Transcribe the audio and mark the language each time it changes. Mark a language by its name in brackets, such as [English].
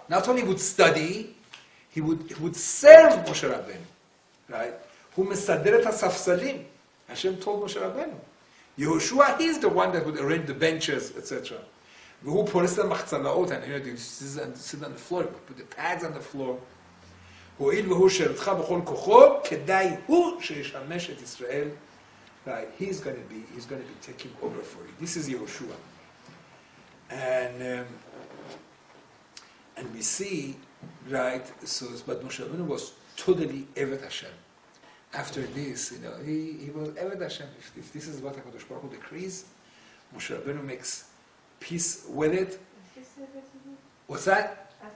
[English] Not only would study, he would serve Moshe Rabbeinu, right? Who [Hebrew] mesader et hasafsalim. [English] Hashem told Moshe Rabbeinu. Yehoshua, he's the one that would arrange the benches, etc. Who polished the machzalaot, and you sit on the floor, put the pads on the floor. [Hebrew] הואיל והוא שירתך בכל כוחו, כדאי הוא שישמש את ישראל. [English] Right, he's going to be taking over for you. This is Yehoshua. And we see, right, but Moshe Rabbeinu was totally Evet Hashem. After this, he was Evet Hashem. If this is what HaKadosh Baruch Hu decrees, Moshe Rabbeinu makes peace with it. What's that?